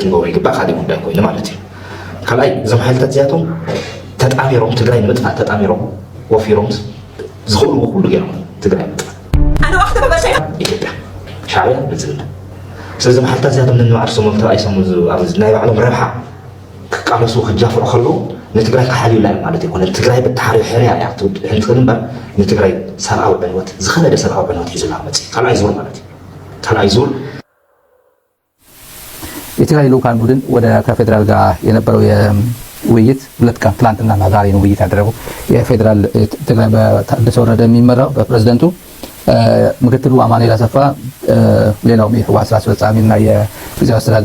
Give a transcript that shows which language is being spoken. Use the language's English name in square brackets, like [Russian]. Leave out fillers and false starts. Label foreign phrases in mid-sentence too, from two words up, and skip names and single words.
[Tigrinya] ክንገብሮ ይግባእ ካሊእ ጉዳይ ኮይኑ ማለት እዩ ካልኣይ እዞም ሓይልታት እዚኣቶም ተጣሚሮም ትግራይ ንምጥፋእ ተጣሚሮም ወፊሮም ዝኽእልዎ ኩሉ ገይሮም ትግራይ ምጥፋእ ኢትዮጵያ ሻዕብያ ብልፅግና ስለዚ ሓይልታት እዚኣቶም ንንባዕርሶሞም ተባኢሶም ኣብ ናይ ባዕሎም ረብሓ ክቃለሱ ክጃፍዑ ከለዉ ንትግራይ ክሓልዩላ እዩ ማለት ኣይኮነን ትግራይ ብተሓርዮ ሕርያ እያ ክትሕንትክእል እምበር ንትግራይ ሰብኣዊ ዕንወት ዝኸበደ ሰብኣዊ ዕንወት ሒዙላ መፅእ ካልኣይ ዙር ማለት እዩ ካልኣይ ዙር [Amharic] የትግራይ ልኡካን ቡድን ወደ ከፌዴራል ጋር የነበረው የውይይት ሁለት ቀን ትላንትና እና ዛሬ ነው ውይይት ያደረጉ የፌዴራል ትግራይ በታደሰ ወረደ የሚመራው በፕሬዝዳንቱ ምክትሉ አማኑኤል አሰፋ ሌላው የህወሓት ስራ አስፈጻሚና የጊዜያዊ አስተዳደሩ